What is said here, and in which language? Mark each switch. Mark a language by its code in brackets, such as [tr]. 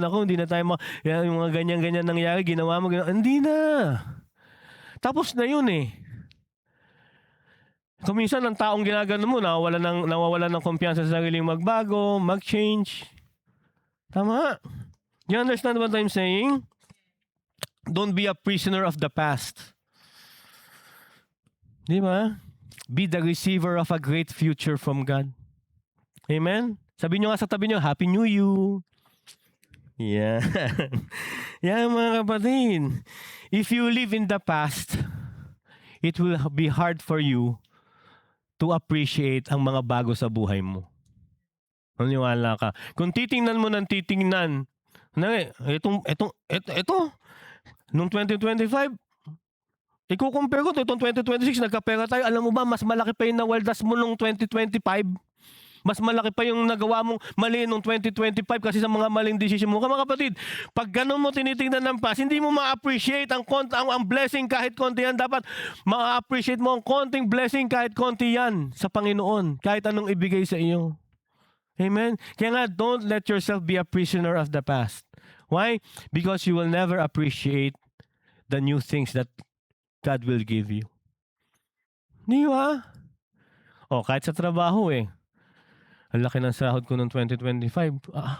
[tl] Naku, hindi na tayo yung mga ganyan-ganyan nangyari, ginawa mo, hindi na. Tapos na yun eh. Kung minsan ang taong ginagano mo, nawawalan ng kumpiyansa sa sariling magbago, mag-change. Tama. You understand [en] what I'm saying? Don't be a prisoner of the past. Di ba? Be the receiver of a great future from God. [tl] Amen? Sabi nyo nga sa tabi nyo, [en] Happy New You. [tl] Yeah. [en] Yeah, mga kapatid. If you live in the past, it will be hard for you to appreciate [tl] ang mga bago sa buhay mo. Maniwala ka. Kung titingnan mo ng titingnan, ito, nung 2025, ikukumpare ko itong 2026, nagkapera tayo. Alam mo ba, mas malaki pa yung nawaldas mo nung 2025. Mas malaki pa yung nagawa mong mali nung 2025 kasi sa mga maling desisyon mo. Mga kapatid, pag ganun mo tinitingnan ng past, hindi mo ma-appreciate ang blessing kahit konti yan. Dapat ma-appreciate mo ang konting blessing kahit konti yan sa Panginoon. Kahit anong ibigay sa iyo. Amen? Kaya nga, [en] don't let yourself be a prisoner of the past. Why? Because you will never appreciate the new things that God will give you. [tl] Di ba? Kahit sa trabaho ang laki ng sahod ko noong 2025.